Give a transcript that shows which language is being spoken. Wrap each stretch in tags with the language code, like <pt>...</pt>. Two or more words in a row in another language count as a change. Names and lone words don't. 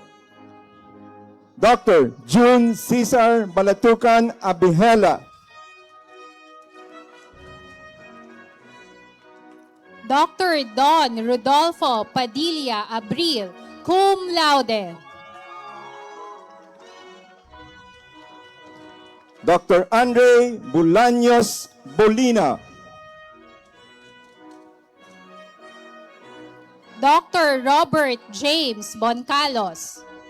<en>Dr. June Cesar Balatucan Abihela. Dr. Don Rodolfo Padilla Abril,</en> <la>cum laude.</la> <en>Dr. Andre Bulaños Bolina. Dr. Robert James Boncalos.</en>